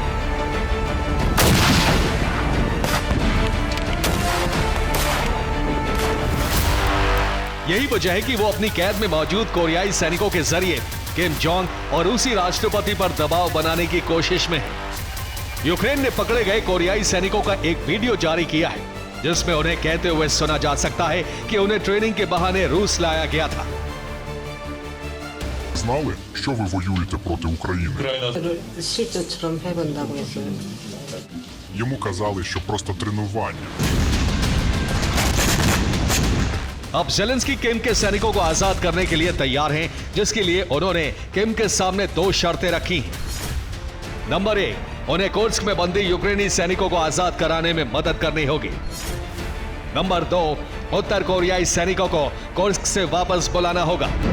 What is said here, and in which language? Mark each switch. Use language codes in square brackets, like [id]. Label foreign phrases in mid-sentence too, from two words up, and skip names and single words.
[hi] यही वजह है कि वो अपनी कैद में मौजूद कोरियाई सैनिकों के जरिए किम जोंग और रूसी राष्ट्रपति पर दबाव बनाने की कोशिश में है। यूक्रेन ने पकड़े गए कोरियाई सैनिकों का एक वीडियो जारी किया है जिसमें उन्हें कहते हुए सुना जा सकता है कि उन्हें ट्रेनिंग के बहाने रूस लाया गया था। [uk] Знали, що ви воюєте проти України? [ko] Щиточком 해본다고 했어요. [uk] Йому казали, що просто тренування. [hi] अब ज़ेलेंस्की किम के सैनिकों को आजाद करने के लिए तैयार हैं, जिसके लिए उन्होंने किम के सामने 2 शर्तें रखी हैं। नंबर 1, उन्हें कुर्स्क में बंदी यूक्रेनी सैनिकों को आजाद कराने में मदद करनी होगी। नंबर 2, उत्तर कोरियाई सैनिकों को कुर्स्क से वापस बुलाना होगा।